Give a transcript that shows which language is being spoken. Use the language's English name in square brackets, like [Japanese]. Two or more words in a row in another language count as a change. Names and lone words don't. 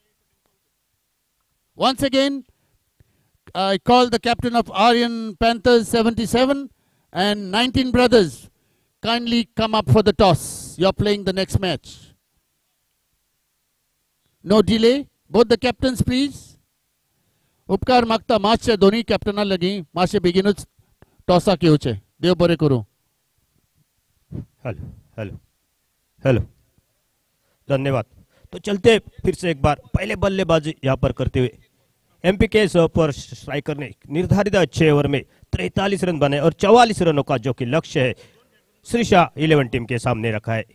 [English] Once again, I call the captain of Aryan Panthers 77 and 19 brothers. Kindly come up for the toss. You're playing the next match. No delay. Both the captains, please. [Konkani] उपकार मागता मातशे दोन्ही कॅप्टना लागीं मातशे बेगीनूच टॉसाक येवचे. देव बरें करूं. [English] hello hello hello, धन्यवाद. [Hindi] तो चलते फिर से एक बार पहले बल्लेबाजी यहाँ पर करते हुए एमपीके सुपर स्ट्राइकर ने निर्धारित 6 ओवर में 43 रन बनाए और 44 रनों का जो कि लक्ष्य है श्रीशा 11 टीम के सामने रखा है.